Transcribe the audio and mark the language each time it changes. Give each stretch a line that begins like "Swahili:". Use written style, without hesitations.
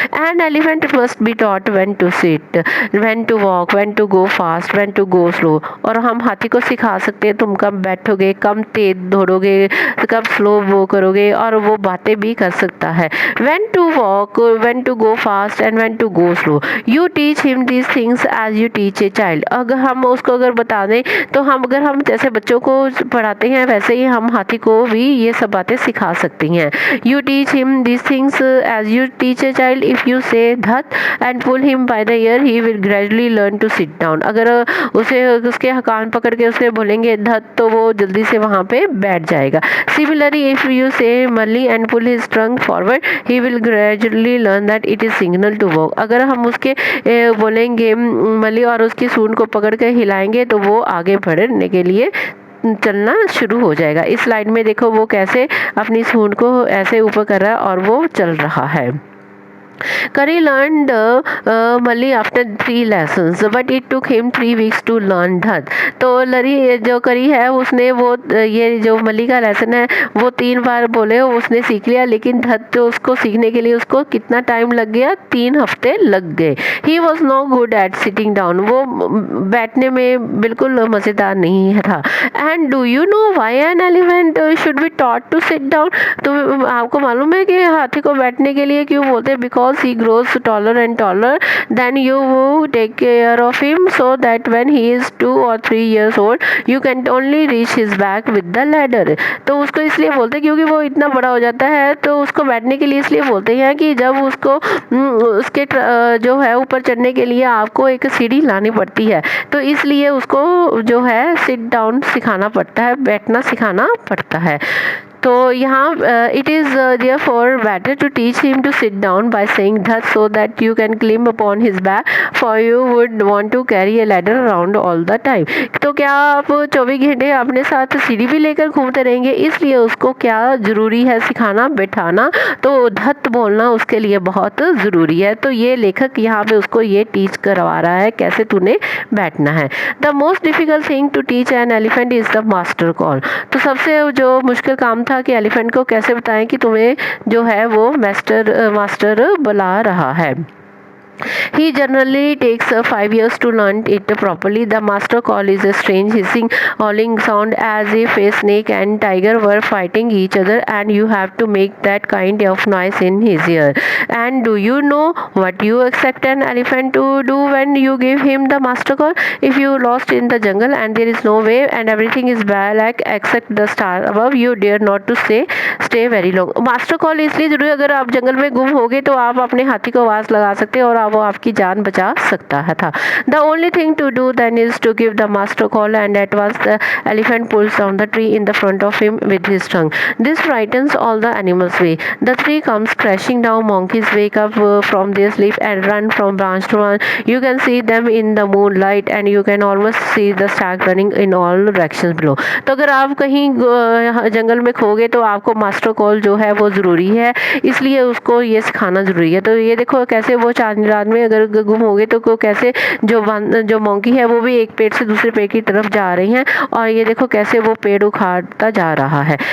English: An elephant must be taught when to sit, when to walk, when to go fast, when to go slow.
Hindi: और हम हाथी को सिखा सकते हैं तुम कब बैठोगे, कब तेज दौड़ोगे, कब स्लो वो करोगे, और वो बातें भी कर सकता है।
English: when to walk, when to go fast and when to go slow. You teach him these things as you teach a child.
Hindi: अगर हम उसको अगर बता दें तो अगर हम जैसे बच्चों को पढ़ाते हैं वैसे ही हम हाथी को भी ये सब बातें सिखा सकती हैं।
English: You teach him these things as you teach a child. If you say धत and pull him by the ear, he will gradually learn to sit down.
Hindi: अगर उसे उसके कान पकड़ के उसे बोलेंगे धत तो वो जल्दी से वहाँ पे बैठ जाएगा।
English: Similarly, if you say मली and pull his trunk forward, he will gradually learn that it is signal to walk.
Hindi: अगर हम उसके बोलेंगे मली और उसकी सूंड को पकड़ के हिलाएंगे तो वो आगे बढ़ने के लिए चलना शुरू हो जाएगा। इस स्लाइड में देखो वो कैसे अपनी सूंड को ऐसे ऊपर कर रहा है और वो चल रहा है।
English: Kari learned Mali after 3 lessons, but it took him 3 weeks to learn that.
Hindi: तो लरी जो करी है उसने वो ये जो मली का लेसन है वो 3 बार बोले उसने सीख लिया, लेकिन धत जो उसको सीखने के लिए उसको कितना टाइम लग गया, 3 हफ्ते लग गए.
English: he was no good at sitting down,
Hindi: वो बैठने में बिल्कुल मज़ेदार नहीं था.
English: And do you know why an elephant should be taught to sit down.
Hindi: तो आपको मालूम है कि हाथी को बैठने के लिए क्यों बोलते हैं?
English: Because he grows taller and taller, then you take care of him so that when he is 2 or 3 years old you can only reach his back with the ladder.
Hindi: तो उसको इसलिए बोलते हैं क्योंकि वो इतना बड़ा हो जाता है, तो उसको बैठने के लिए इसलिए बोलते हैं कि जब उसको उसके जो है ऊपर चढ़ने के लिए आपको एक सीढ़ी लानी पड़ती है, तो इसलिए उसको जो है सिट डाउन सिखाना पड़ता है, बैठना सिखाना पड़ता है. तो यहाँ
English: It is therefore better to teach him to sit down by saying thus so that you can climb upon his back, for you would want to carry a ladder around all the time.
Hindi: तो क्या आप 24 घंटे अपने साथ सीढ़ी भी लेकर घूमते रहेंगे? इसलिए उसको क्या ज़रूरी है सिखाना, बैठाना. तो धत बोलना उसके लिए बहुत ज़रूरी है. तो ये लेखक यहाँ पे उसको ये टीच करवा रहा है कैसे तूने बैठना है.
English: The most difficult thing to teach an elephant is the master call.
Hindi: तो सबसे जो मुश्किल काम था कि एलिफेंट को कैसे बताएं कि तुम्हें जो है वो मास्टर बुला रहा है.
English: He generally takes 5 years to learn it properly. The master call is a strange hissing, howling sound as if a snake and tiger were fighting each other, and you have to make that kind of noise in his ear. And do you know what you expect an elephant to do when you give him the master call? If you lost in the jungle and there is no way and everything is black except the star above, you dare not to stay very long.
Hindi: Master call इसलिए जरूरी, अगर आप जंगल में गुम हो गए तो आप अपने हाथी को आवाज़ लगा सकते हैं और वो आपकी जान बचा सकता है था.
English: The only thing to do then is to give the master call and at once the elephant pulls down the tree in the front of him with his tongue. This frightens all the animals way. The tree comes crashing down. Monkeys wake up from their sleep and run from branch to branch. You can see them in the moonlight and you can almost see the stag running in all directions below.
Hindi: तो अगर आप कहीं जंगल में खो गए तो आपको master call जो है वो ज़रूरी है, इसलिए उसको ये सिखाना ज़रूरी है. तो ये देखो कैसे वो चांदनी रात में अगर गुम हो गए तो कैसे जो मंकी है वो भी एक पेड़ से दूसरे पेड़ की तरफ जा रही हैं, और ये देखो कैसे वो पेड़ उखाड़ता जा रहा है.